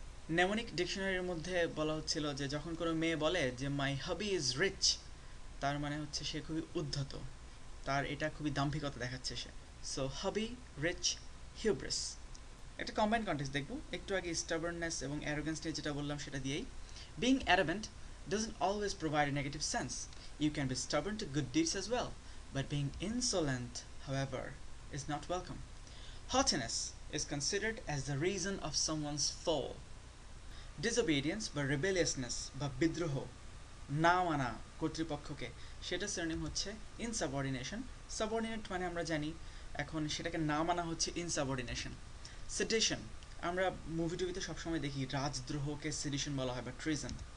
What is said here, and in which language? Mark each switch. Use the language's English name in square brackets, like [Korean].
[Bangla] Mnemonic ডিকশনারির মধ্যে বলা হচ্ছিল যে যখন কোনো মেয়ে বলে যে [English] my hobby is rich, [Bangla] তার মানে হচ্ছে সে খুবই উদ্ধত, তার এটা খুবই দাম্ভিকতা দেখাচ্ছে সে। সো হবি, রিচ, হিউব্রিস। একটা কম্বাইন্ড কন্টেক্সট দেখব। একটু আগে স্টাবার্ননেস এবং অ্যারোগেন্স নিয়ে যেটা বললাম সেটা দিয়েই। [English] Being adamant doesn't always provide a negative sense. You can be stubborn to good deeds as well, but being insolent, however, is not welcome. Haughtiness is considered as the reason of someone's fall. [Bangla] Disobedience বা rebelliousness বা বিদ্রোহ, না মানা কর্তৃপক্ষকে, সেটা synonym হচ্ছে ইনসাবঅর্ডিনেশন। Subordinate মানে আমরা জানি, এখন সেটাকে না মানা হচ্ছে ইনসাবঅর্ডিনেশন। সেডিশন, আমরা মুভি টুভিতে সবসময় দেখি রাজদ্রোহকে সেডিশন বলা হয় বা ট্রিজন।